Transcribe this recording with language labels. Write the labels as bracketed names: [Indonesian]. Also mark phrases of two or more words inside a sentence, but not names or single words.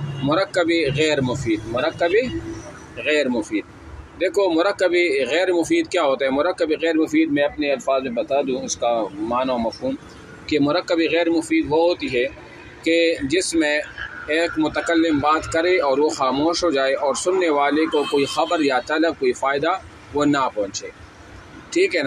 [Urdu] مرکبی غیر مفید، مرکبی غیر مفید۔ دیکھو مرکبی غیر مفید کیا ہوتا ہے؟ مرکبی غیر مفید میں اپنے الفاظ میں بتا دوں اس کا معنی و مفہوم، کہ مرکبی غیر مفید وہ ہوتی ہے کہ جس میں ایک متکلم بات کرے اور وہ خاموش ہو جائے اور سننے والے کو کوئی خبر یا طلب، کوئی فائدہ وہ نہ پہنچے، ٹھیک ہے نا؟